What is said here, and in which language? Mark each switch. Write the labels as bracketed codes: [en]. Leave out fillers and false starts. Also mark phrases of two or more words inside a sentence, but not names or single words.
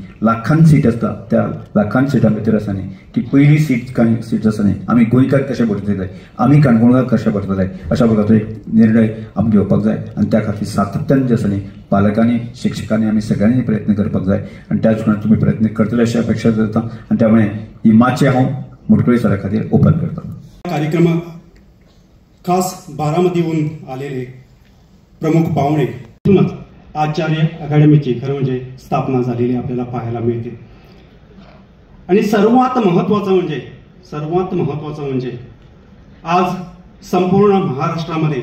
[kok] लाखान सीट आसता, त्या लाखान सिटां भितर आसा न्ही की पयली सीट आसा न्ही आमी गोंयकार कशे भरतले, आमी काणकोणकार कशे भरतले, अशा प्रकारचो एक निर्णय आमी घेवपाक जाय. आनी त्या खातीर सातत्यान जे आसा न्ही पालकांनी, शिक्षकांनी आमी सगळ्यांनी प्रयत्न करपाक जाय. आनी त्याच प्रमाणे तुमी प्रयत्न करतले अशी अपेक्षा करता. आनी त्यामुळे ही माचये हांव मुटकुळे सरा खातीर ओपन करता. [mr] कार्यक्रमात खास बारामतीहून आलेले प्रमुख पाहुणे आचार्य अकॅडमीची खरं म्हणजे स्थापना झालेली आपल्याला पाहायला मिळते. आणि सर्वात महत्वाचं म्हणजे आज संपूर्ण महाराष्ट्रामध्ये